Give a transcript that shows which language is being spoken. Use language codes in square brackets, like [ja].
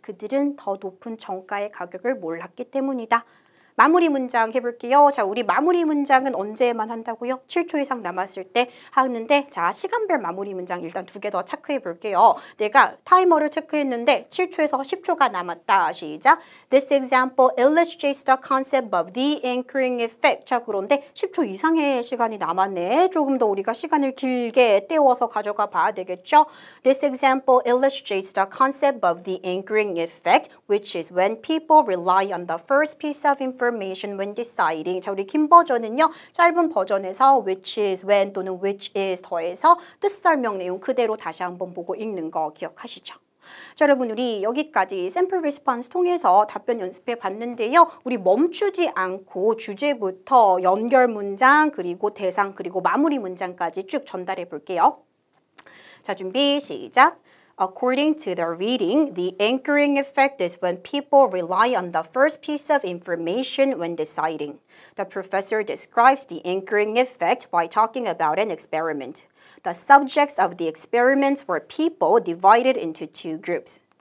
[ko] 그들은 더 높은 정가의 가격을 몰랐기 때문이다. 마무리 문장 해볼게요. 자, 우리 마무리 문장은 언제만 한다고요? 7초 이상 남았을 때 하는데 자, 시간별 마무리 문장 일단 2개 더 체크해 볼게요. 내가 타이머를 체크했는데 7초에서 10초가 남았다. 시작. [en] This example illustrates the concept of the anchoring effect. [ko] 자, 그런데 10초 이상의 시간이 남았네. 조금 더 우리가 시간을 길게 떼워서 가져가 봐야 되겠죠? [en] This example illustrates the concept of the anchoring effect, which is when people rely on the first piece of information when deciding. [ko] 자, 우리 긴 버전은요. 짧은 버전에서 which is when 또는 which is 더해서 뜻 설명 내용 그대로 다시 한번 보고 읽는 거 기억하시죠? 자, 여러분 우리 여기까지 샘플 리스폰스 통해서 답변 연습해 봤는데요. 우리 멈추지 않고 주제부터 연결 문장 그리고 대상 그리고 마무리 문장까지 쭉 전달해 볼게요. 자, 준비 시작. [en] According to the reading, the anchoring effect is when people rely on the first piece of information when deciding. The professor describes the anchoring effect by talking about an experiment. The subjects of the experiments were people divided into 2 groups.